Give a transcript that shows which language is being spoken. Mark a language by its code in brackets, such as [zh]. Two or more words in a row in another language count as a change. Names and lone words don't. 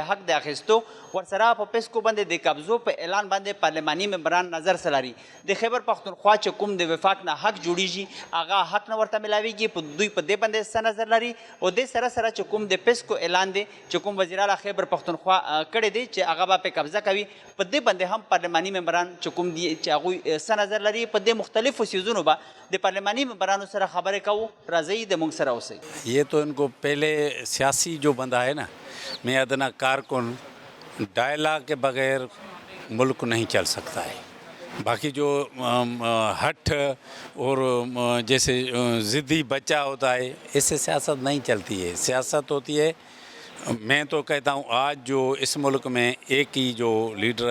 [ps] حق د اخیستو ورسره په پیسکو باندې د قبضو په اعلان باندې پارلماني ممبران نظر سلاري د خیبر پختونخوا چې کوم د وفاق نه حق جوړیږي هغه حق نه ورته ملاویږي په دوی په دې باندې څه نظر لري او د سره سره چې کوم د پیسکو اعلان دی چې کوم وزیر اعلی خیبر پختونخوا کړی دی چې هغه به په قبضه کوي په دې باندې هم پارلماني ممبران چې کوم دي چې هغوی څه نظر لري په دې مختلفو سیزونو به د پارلماني ممبرانو سره خبرې کوو راځئ د موږ سره اوسئ [ur] یہ تو ان کو پہلے سیاسی جو بندہ ہے نا میں ادنا کارکن ڈائلاگ کے بغیر ملک نہیں چل سکتا ہے باقی جو ہٹ اور جیسے ضدی بچہ ہوتا ہے اس سے سیاست نہیں چلتی ہے سیاست ہوتی ہے میں تو کہتا ہوں آج جو اس ملک میں ایک ہی جو لیڈر